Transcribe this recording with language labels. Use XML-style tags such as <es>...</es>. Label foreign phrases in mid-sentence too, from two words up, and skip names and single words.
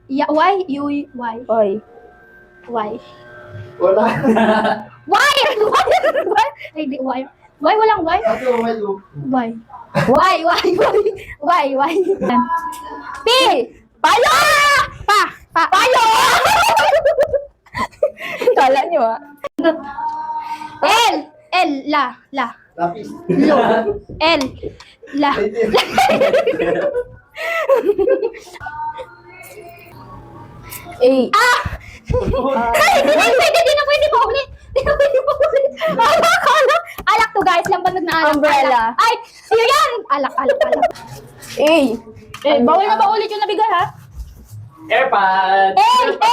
<tl>Y, U, Y. Oy. Y. Wala. Y! Y! Ay, di, Y. Y, walang Y. Ate, umay ko. Y. Y. P! Payo! Payo! Kala nyo ah. L, la. Lapis. Lo. L, la. A. Ay, di na pwede paulit. Alak to guys, lampag na alak. Umbrella. Alak. Ay, siya yan. Alak. A. Bawal na ba ulit yung nabigay ha? AirPods! Ay!</tl>